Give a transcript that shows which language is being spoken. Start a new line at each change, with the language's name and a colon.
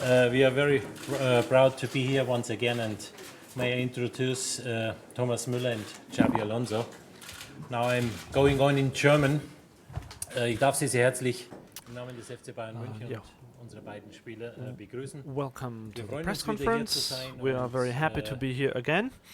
English: We are very proud to be here once again, and may I introduce Thomas Müller and Xabi Alonso. Now I'm going on in German.
German: Ich darf Sie sehr herzlich im Namen des FC Bayern München und unsere beiden Spieler begrüßen.
English: Welcome to the press conference. We are very happy to be here again.